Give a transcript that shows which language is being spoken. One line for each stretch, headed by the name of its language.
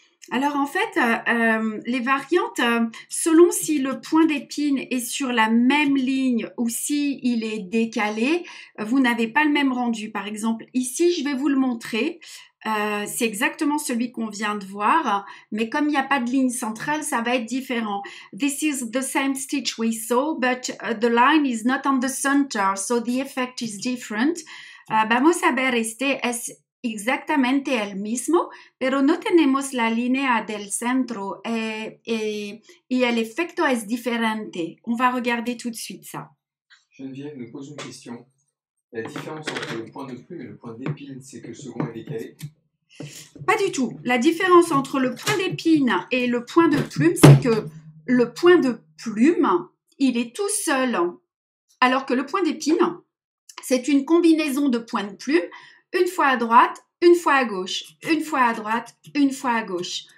French: Alors en fait, les variantes, selon si le point d'épine est sur la même ligne ou si il est décalé, vous n'avez pas le même rendu. Par exemple, ici, je vais vous le montrer. C'est exactement celui qu'on vient de voir, mais comme il n'y a pas de ligne centrale, ça va être différent.
English: This is the same stitch we saw, but the line is not on the center, so the effect is different.
Spanish: Vamos a ver es exactamente el mismo, pero no tenemos la línea del centro y el efecto es diferente.
French: On va regarder tout de suite ça. Geneviève nous pose une question. La différence entre le point de plume et le point d'épine, c'est que le second est décalé? Pas du tout. La différence entre le point d'épine et le point de plume, c'est que le point de plume, il est tout seul, alors que le point d'épine, c'est une combinaison de points de plume, une fois à droite, une fois à gauche, une fois à droite, une fois à gauche.